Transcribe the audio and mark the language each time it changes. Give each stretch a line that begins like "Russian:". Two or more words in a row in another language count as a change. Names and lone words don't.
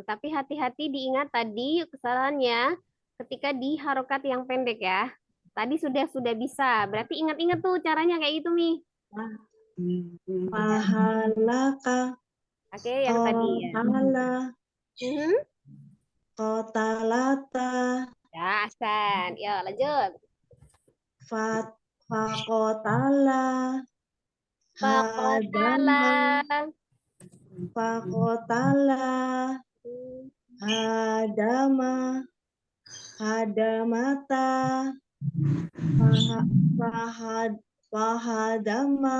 Indonesian: Tapi hati-hati diingat tadi kesalahannya ketika di harokat yang pendek ya. Tadi sudah bisa. Berarti ingat-ingat tuh caranya kayak gitu, Mi.
Arabic: Pahalaka.
Indonesian: Oke, yang tadi ya.
Arabic: Kotalata.
Indonesian: Ya,
Arabic: Ahsan.
Indonesian: Yo, lanjut.
Arabic: Fakotala. Fakotala. فقتل. هدم. هدمت. فهدم.